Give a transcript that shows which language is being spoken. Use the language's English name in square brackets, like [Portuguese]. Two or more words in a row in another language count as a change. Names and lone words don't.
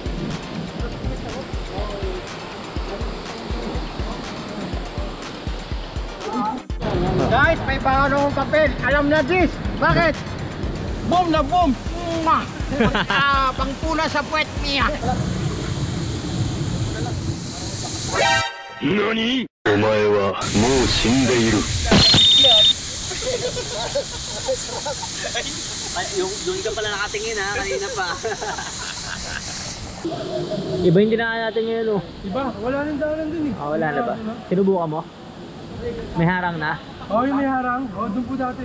[Filipino] Guys, may bago akong papel. Alam na this. Bakit? Boom na boom. Pangpuna sa puwet niya. [Japanese] NANI?! お前はもう死んでいる。 [Filipino] Ay, yung ka pala nakatingin ha, kanina pa. Iba yung dinaan natin ngayon oh. Diba? Wala nang daanan dun eh. Wala na ba? Sinubukan mo? May harang na? Oo, yung may harang. Oo, doon po dati.